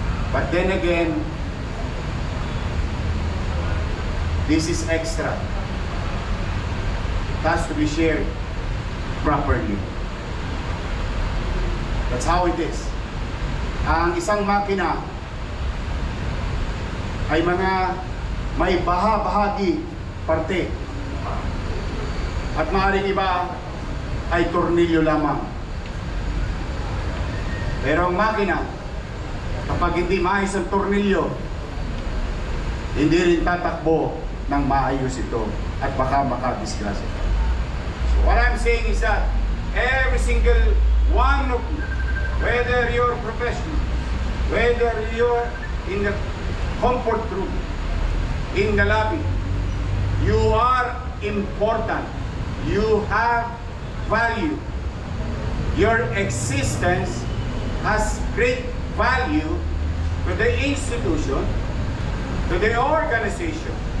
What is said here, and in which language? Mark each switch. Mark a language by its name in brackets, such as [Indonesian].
[English] But then again, this is extra. It has to be shared properly. That's how it is. [Filipino] Ang isang makina ay may bahagi parte. At maaaring iba ay tornilyo lamang. Pero ang makina, kapag hindi maayos ang tornilyo, hindi rin tatakbo ng maayos ito at baka makadisgrasya. [English] So what I'm saying is that every single one of you, whether you're professional, whether you're in the comfort room, in the lobby, you are important. You have value. Your existence has great value to the institution, to the organization.